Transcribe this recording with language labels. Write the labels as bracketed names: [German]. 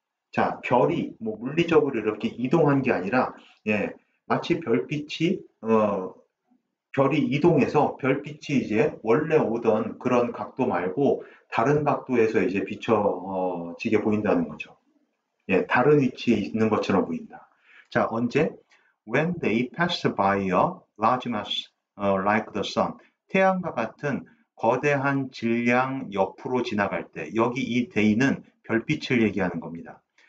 [Korean] 자, 별이 뭐 물리적으로 이렇게 이동한 게 아니라 마치 별빛이 별이 이동해서 별빛이 이제 원래 오던 그런 각도 말고 다른 각도에서 이제 비춰지게 보인다는 거죠. 예, 다른 위치에 있는 것처럼 보인다. 자, 언제? [English] When they pass by a large mass like the sun. [Korean] 태양과 같은 거대한 질량 옆으로 지나갈 때, 여기 이 day는 별빛을 얘기하는 겁니다.